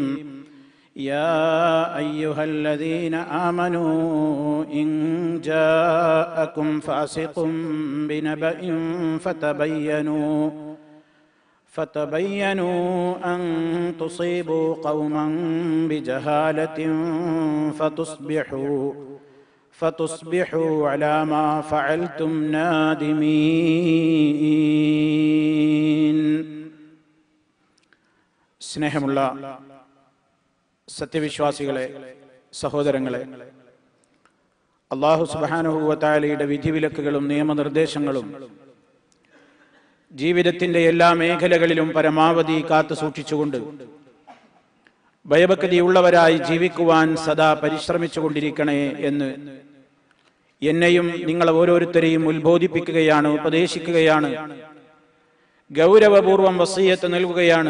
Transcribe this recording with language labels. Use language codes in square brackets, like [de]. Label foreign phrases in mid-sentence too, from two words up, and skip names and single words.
[ar] يا أيها الذين آمنوا إن جاءكم فاسق بنبأ فتبينوا أن تصيبوا قوما بجهالة فتصبحوا على ما فعلتم نادمين. [ml] സ്നേഹമുള്ള സത്യവിശ്വാസികളെ, സഹോദരങ്ങളെ, [ar] الله سبحانه وتعالى [ml] വിധിവിലക്കുകളും നിയമനിർദ്ദേശങ്ങളും ജീവിതത്തിന്റെ എല്ലാ മേഖലകളിലും പരമാവധി കാത്തു സൂക്ഷിച്ചുകൊണ്ട് ഭയഭക്തിയുള്ളവരായി ജീവിക്കുവാൻ സദാ പരിശ്രമിച്ചുകൊണ്ടിരിക്കണേ എന്ന് എന്നെയും നിങ്ങൾ ഓരോരുത്തരെയും ഉത്ബോധിപ്പിക്കുകയാണ്, ഉപദേശിക്കുകയാണ്, ഗൗരവപൂർവം വസിയ്യത്ത് നൽകുകയാണ്.